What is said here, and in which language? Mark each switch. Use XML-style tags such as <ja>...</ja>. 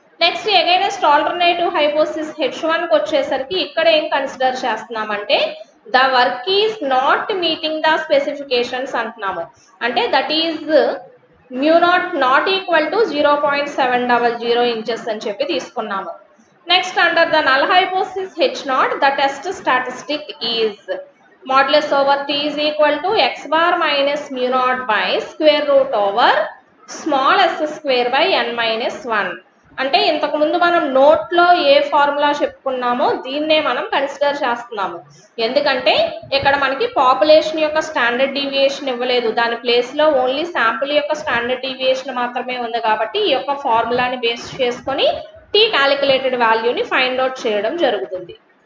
<te>Next against alternative హైపోసిస్ H1కి వచ్చేసరికి ఇక్కడ ఏం కన్సిడర్ చేస్తున్నామంటే</te> <en>the work is not meeting the specifications</en> <te>అంటున్నాము. అంటే</te> <en>that is mu not equal to 0.700 inches</en> <te>అని చెప్పి తీసుకున్నాము.</te> <en>Next under the null hypothesis H0 the test statistic is modulus over t is equal to x bar minus mu naught by square root over small s square by n minus 1.</en> <te>అంటే ఇంతకు ముందు మనం నోట్లో ఏ formula చెప్పుకున్నామో దీన్నే మనం consider చేస్తున్నాము. ఎందుకంటే ఇక్కడ మనకి పాపులేషన్ యొక్క స్టాండర్డ్ డీవియేషన్ ఇవ్వలేదు, దాని ప్లేస్లో ఓన్లీ శాంపుల్ యొక్క స్టాండర్డ్ డీవియేషన్ మాత్రమే ఉంది. కాబట్టి ఈ యొక్క ఫార్ములాని బేస్ చేసుకొని టీ క్యాలిక్యులేటెడ్ వాల్యూని ఫైండ్ అవుట్ చేయడం జరుగుతుంది.</te>